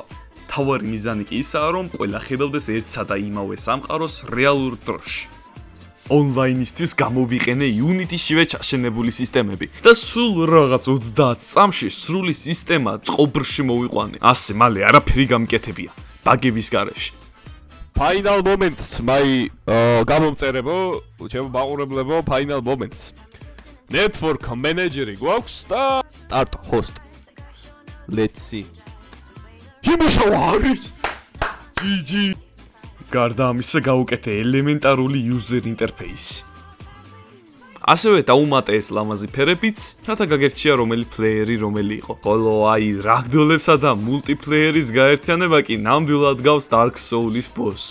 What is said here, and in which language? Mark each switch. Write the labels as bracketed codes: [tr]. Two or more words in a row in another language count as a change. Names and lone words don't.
[ka] თავარი მიზანი კი ისაა, რომ ყველა ხედავდეს ერთსა და იმავე სამყაროს რეალურ დროში. Online-ისთვის გამოვიყენე Unity-შივე ჩაშენებული სისტემები და სულ რაღაც 30 წამში სრული სისტემა წყობრში მოვიყვანე. ასე მალე არაფერი გამკეთებია ბაგების გარეშე. [en] Final moments, my [ka] გამომწერებო, ჩემო მაყურებლებო, [en] final moments. Network manager- [ka] ი გვაქვს და [en] start host. Let's see. [ka] იმუშავა არის. GG. გარდა ამისა გაუკეთე ელემენტარული [en] user interface. [ka] ასევე დაუმატე ეს ლამაზი ფერებიც, რათა გაგერჩია რომელი პლეიერი რომელი იყო. ხოლო აი რაგდოლებსა და მულტიპლეიერის გაერთიანება კი ნამდვილად გავს Dark Souls-ის boss.